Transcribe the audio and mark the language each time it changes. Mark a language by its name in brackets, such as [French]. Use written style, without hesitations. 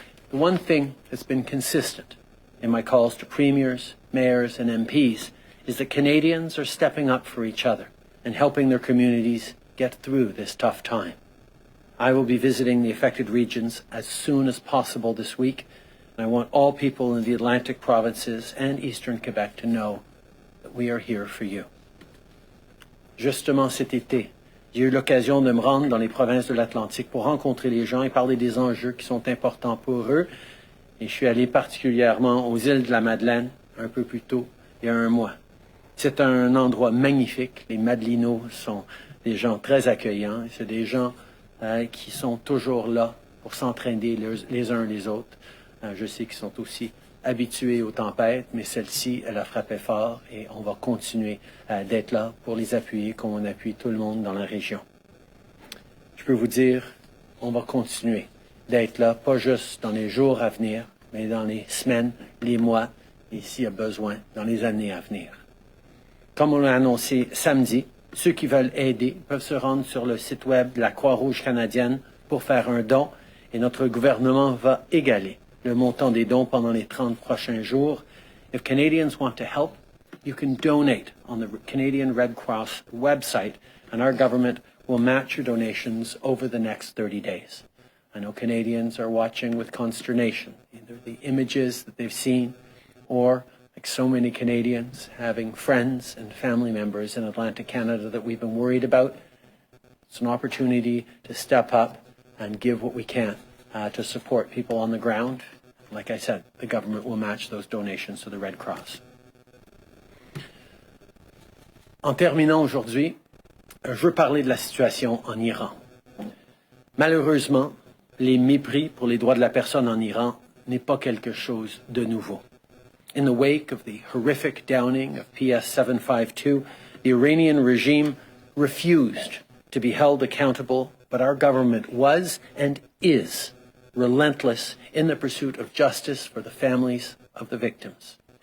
[English] The one thing that's been consistent in my calls to premiers, mayors, and MPs is that Canadians are stepping up for each other and helping their communities get through this tough time. I will be visiting the affected regions as soon as possible this week, and I want all people in the Atlantic provinces and Eastern Quebec to know that we are here for you. [French] Justement cet été, j'ai eu l'occasion de me rendre dans les provinces de l'Atlantique pour rencontrer les gens et parler des enjeux qui sont importants pour eux. Et je suis allé particulièrement aux îles de la Madeleine un peu plus tôt, il y a un mois. C'est un endroit magnifique. Les Madelinos sont des gens très accueillants. C'est des gens qui sont toujours là pour s'entraîner les uns les autres. Je sais qu'ils sont aussi habitués aux tempêtes, mais celle-ci, elle a frappé fort et on va continuer d'être là pour les appuyer comme on appuie tout le monde dans la région. Je peux vous dire, on va continuer d'être là, pas juste dans les jours à venir, mais dans les semaines, les mois et s'il y a besoin dans les années à venir. Comme on l'a annoncé samedi, ceux qui veulent aider peuvent se rendre sur le site web de la Croix-Rouge canadienne pour faire un don et notre gouvernement va égaler le montant des dons pendant les 30 prochains jours. [English] If Canadians want to help, you can donate on the Canadian Red Cross website and our government will match your donations over the next 30 days. I know Canadians are watching with consternation, either the images that they've seen or, like so many Canadians, having friends and family members in Atlantic Canada that we've been worried about. It's an opportunity to step up and give what we can to support people on the ground. Like I said, the government will match those donations to the Red Cross. [French] En terminant aujourd'hui, je veux parler de la situation en Iran. Malheureusement, les mépris pour les droits de la personne en Iran n'est pas quelque chose de nouveau. [English] In the wake of the horrific downing of PS 752, the Iranian regime refused to be held accountable, but our government was and is relentless in the pursuit of justice for the families of the victims.